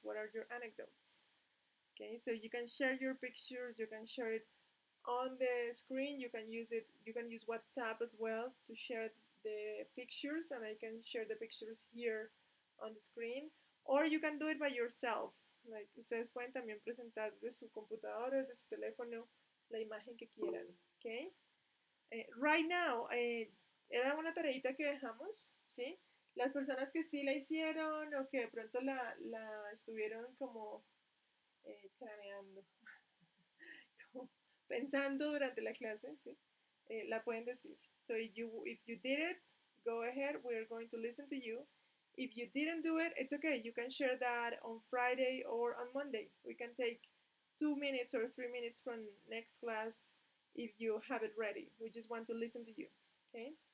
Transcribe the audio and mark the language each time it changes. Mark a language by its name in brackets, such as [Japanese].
[English] What are your anecdotes? Okay, so you can share your pictures. You can share it on the screen. You can use it. You can use WhatsApp as well to share the pictures, and I can share the pictures here on the screen. Or you can do it by yourself. [Spanish] Like ustedes pueden también presentar de su computadora, de su teléfono, la imagen que quieran. Okay. [English] Right now, [Spanish] era una tareita que dejamos, ¿sí? Las personas que sí la hicieron o que de pronto la estuvieron como craneando, como pensando durante la clase, ¿sí? La pueden decir. [English] So if you did it, go ahead. We're going to listen to you. If you didn't do it, it's okay. You can share that on Friday or on Monday. We can take 2 minutes or 3 minutes from next class if you have it ready. We just want to listen to you. Okay?